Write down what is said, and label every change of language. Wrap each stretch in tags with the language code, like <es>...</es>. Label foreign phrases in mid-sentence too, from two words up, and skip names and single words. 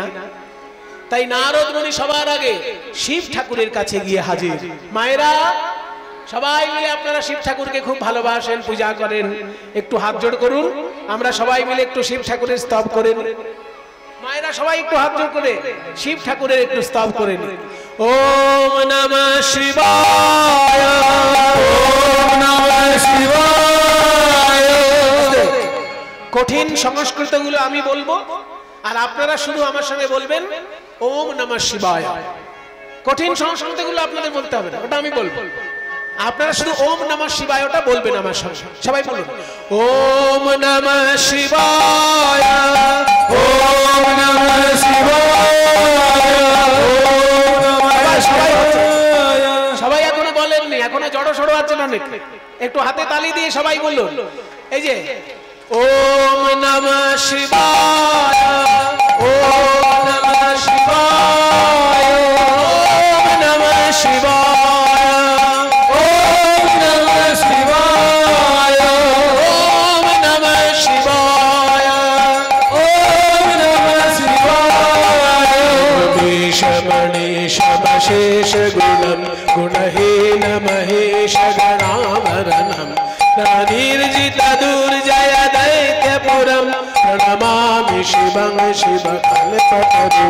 <bn>তাই নারদ মুনি সবার আগে শিব ঠাকুরের কাছে গিয়ে হাজির। মায়েরা সবাই মিলে আপনারা শিব ঠাকুরকে খুব ভালোবাসেন, পূজা করেন, একটু হাত জোড় করুন, আমরা সবাই মিলে একটু শিব ঠাকুরের স্তব করেন। মায়েরা সবাই একটু হাত জোড় করে শিব ঠাকুরের একটু স্তব করেন।</bn> <sa>ওম নমঃ শিবায়, ওম নমঃ শিবায়।</sa> <bn>কঠিন সংস্কৃতগুলো আমি বলবো আর আপনারা শুধু আমার সঙ্গে বলবেন</bn> <sa>ওম নমঃ শিবায়।</sa> <bn>কঠিন সংস্কৃতগুলো আপনাদের বলতে হবে না, ওটা আমি বলবো, আপনারা শুধু</bn> <sa>ওম নমঃ শিবায়</sa> <bn>ওটা বলবেন আমার সঙ্গে। সবাই বলুন</bn> <sa>ওম নমঃ শিবায়, ওম নমঃ শিবায়, ওম নমঃ শিবায়।</sa> <bn>সবাই এখনো বলেননি, এখনো জড়ো সড়ো আছেন অনেক, একটু হাতে তালি দিয়ে সবাই বলুন। এই যে</bn> <sa>ওম নমঃ শিবায়, ওম নমঃ শিবায়, ওম নমঃ শিবায়, शेष गुणम गुणहीन महेश गणावरणम निर्जित दुर्जय दैत्यपुरम प्रणमामि शिवं शिवकल्पतरुं।</sa>